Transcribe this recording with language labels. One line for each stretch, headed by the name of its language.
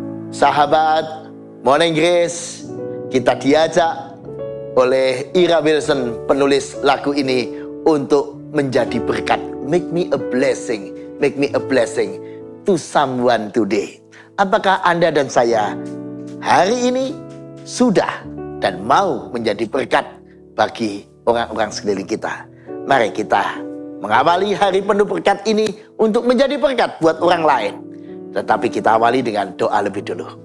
Indonesian: Sahabat Morning Grace, kita diajak oleh Ira Wilson, penulis lagu ini, untuk menjadi berkat.
English: Make me a blessing, make me a blessing to someone today.
Indonesian: Apakah Anda dan saya hari ini sudah dan mau menjadi berkat bagi orang-orang sekeliling kita? Mari kita mengawali hari penuh berkat ini untuk menjadi berkat buat orang lain. Tetapi kita awali dengan doa lebih dulu.